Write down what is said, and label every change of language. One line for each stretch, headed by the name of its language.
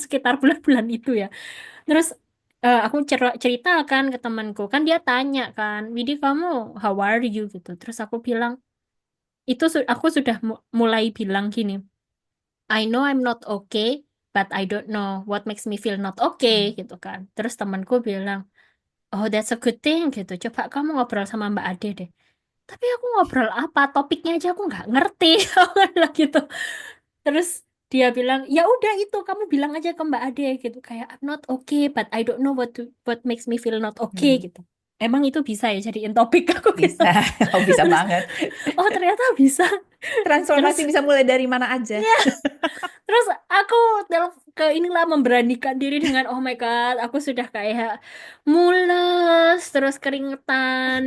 Indonesian: kan sekitar bulan-bulan itu ya terus aku ceritakan ke temanku kan dia tanya kan Widi kamu
English: how are you
Indonesian: gitu terus aku bilang itu aku sudah mulai bilang gini
English: I know I'm not okay, but I don't know what makes me feel not okay hmm.
Indonesian: gitu kan. Terus temanku bilang,
English: oh that's a good thing
Indonesian: gitu. Coba kamu ngobrol sama Mbak Ade deh. Tapi aku ngobrol apa? Topiknya aja aku nggak ngerti. Aku bilang gitu. Terus dia bilang, ya udah itu kamu bilang aja ke Mbak Ade gitu.
English: Kayak I'm not okay, but I don't know what makes me feel not okay Hmm.
Indonesian: gitu. Emang itu bisa ya jadiin topik aku gitu. Bisa, oh bisa Terus, banget. oh ternyata bisa. Terus Transformasi bisa mulai dari mana aja. iya. Terus aku ke inilah memberanikan diri dengan
English: oh my God,
Indonesian: aku sudah kayak mules, terus keringetan.